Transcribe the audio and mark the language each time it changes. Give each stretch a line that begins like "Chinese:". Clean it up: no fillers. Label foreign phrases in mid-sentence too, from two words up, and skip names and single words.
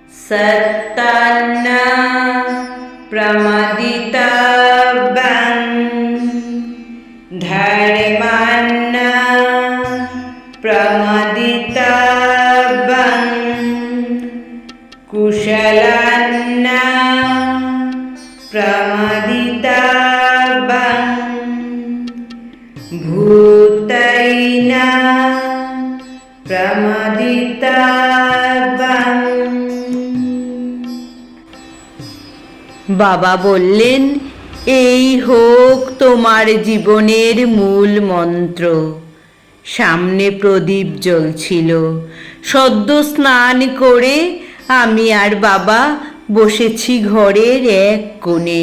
Sanskrit: सत्तान्न प्रमदितव्यं धर्मान्न प्रमदितव्यं कुशलान्न प्रमदितव्यं भूतैन प्रमदितव्यं।
Bangla: বাবা বললেন, এই হোক তোমার জীবনের মূল মন্ত্র। সামনে প্রদীপ জ্বলছিল। সদ্য স্নান করে আমি আর বাবা বসেছি ঘরের এক কোণে।